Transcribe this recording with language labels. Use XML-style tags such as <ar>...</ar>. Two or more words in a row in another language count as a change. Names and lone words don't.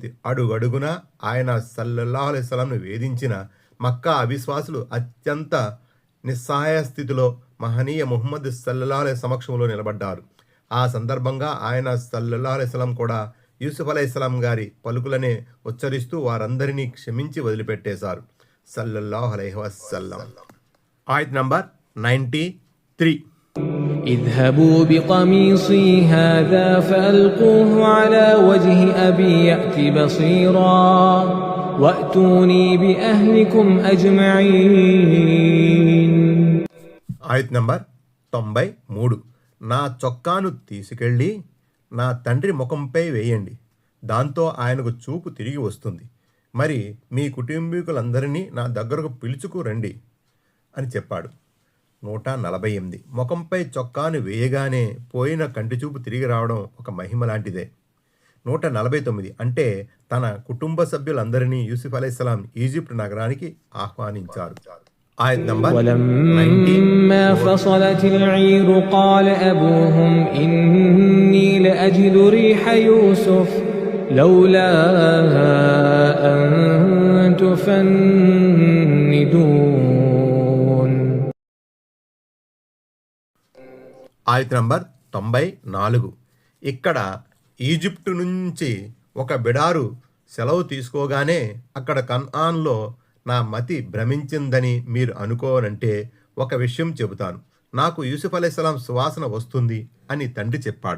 <te>అడుగడుగున ఆయన</te> <ar>صلى الله عليه وسلم</ar> <te>వేధించిన మక్కా అవిశ్వాసులు అత్యంత నిస్సహాయ స్థితిలో మహనీయ ముహమ్మద్</te> <ar>صلى الله عليه</ar> <te>సమక్షంలో నిలబడ్డారు. ఆ సందర్భంగా ఆయన</te> <ar>صلى الله عليه وسلم</ar> <te>కూడా యూసుఫ్ అలైహిస్సలాం గారి పలుకులనే ఉచ్చరిస్తూ వారందరినీ క్షమించి వదిలిపెట్టేశారు</te> <ar>صلى الله عليه وسلم.</ar> <te>ఆయత్ నంబర్ 93.</te> <ar>اذهبوا بقميصي هذا فألقوه على وجه أبي يأت بصيرا وأتوني بأهلكم أجمعين.</ar> <te>ఆయత్ నంబర్ 93. నా చొక్కాను తీసుకెళ్ళి నా తండ్రి ముఖంపై వేయండి, దాంతో ఆయనకు చూపు తిరిగి వస్తుంది, మరి మీ కుటుంబీకులందరినీ నా దగ్గరకు పిలుచుకు రండి అని చెప్పాడు. 148. ముఖంపై చొక్కాను వేయగానే పోయిన కంటిచూపు తిరిగి రావడం ఒక మహిమ లాంటిదే. 149. అంటే తన కుటుంబ సభ్యులందరినీ యూసుఫ్ అలైహిస్సలాం ఈజిప్ట్ నగరానికి ఆహ్వానించారు. ఆయత్ నంబర్ 90.</te> <ar>ولما فصلت العير قال أبوهم إني لأجد ريح يوسف لولا أن تفندون.</ar> <te>ఆయత్ నంబర్ 94. ఇక్కడ ఈజిప్టు నుంచి ఒక బిడారు సెలవు తీసుకోగానే అక్కడ కన్ఆన్లో నా మతి భ్రమించిందని మీరు అనుకోనంటే ఒక విషయం చెబుతాను, నాకు యూసుఫ్ అలైహిస్సలాం సువాసన వస్తుంది అని తండ్రి చెప్పాడు.</te>